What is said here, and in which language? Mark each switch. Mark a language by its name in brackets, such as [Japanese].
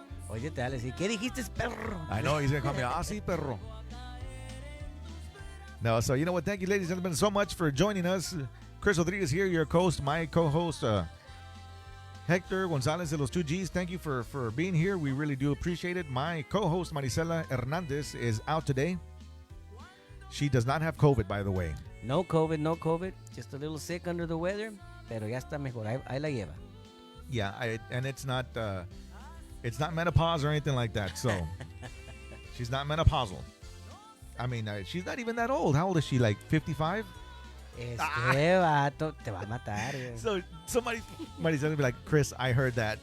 [Spanish] Oye, te vale decir, ¿qué dijiste, perro? [English] I know, he's going to call me, [Spanish] sí, perro. [English] No, so you know what? Thank you, ladies and gentlemen, so much for joining us. Chris Rodriguez here, your co-host, my co-host, Hector Gonzalez de los 2Gs. Thank you for being here. We really do appreciate it. My co-host, Marisela Hernandez, is out today. She does not have COVID, by the way. No COVID. Just a little sick under the weather, [Spanish] pero ya está mejor. Ahí la lleva. [English] Yeah, and it's not menopause or anything like that. So she's not menopausal. I mean, she's not even that old. How old is she? Like 55? [Spanish] Vato te va a matar. [English] So somebody will be like, Chris, I heard that.